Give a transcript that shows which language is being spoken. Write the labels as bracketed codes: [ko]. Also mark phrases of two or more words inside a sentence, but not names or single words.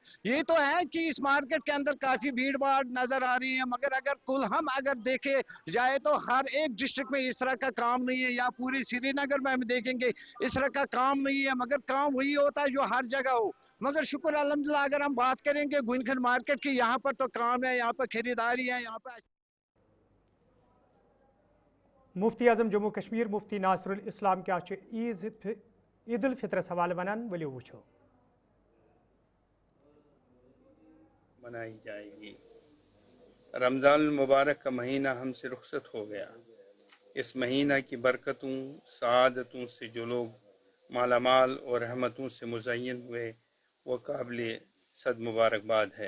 [hi] ये तो है कि इस मार्केट के अंदर काफी भीड़ भाड़ नजर आ रही है, मगर अगर कुल हम अगर देखे जाए तो हर एक डिस्ट्रिक्ट में इस तरह का काम नहीं है, या पूरी श्रीनगर में हम देखेंगे इस तरह का काम नहीं है, मगर काम वही होता है जो हर जगह हो। मगर शुक्र अल्हम्दुलिल्लाह, अगर हम बात करेंगे गुनखन मार्केट की, यहाँ पर तो काम है, यहाँ पर खरीदारी है, यहाँ पर। [ks] मुफ्ती आजम जम्मू कश्मीर मुफ्ती नासिरुल इस्लाम क्या ईद उल फितर हवाले वनान वलियो वुछो। [hi] मनाई जाएगी। रमज़ान मुबारक का महीना हमसे रुखसत हो गया। इस महीना की बरकतों सआदतों से जो लोग मालामाल और रहमतों से मुज़य्यन हुए, वो काबिल सद मुबारकबाद है।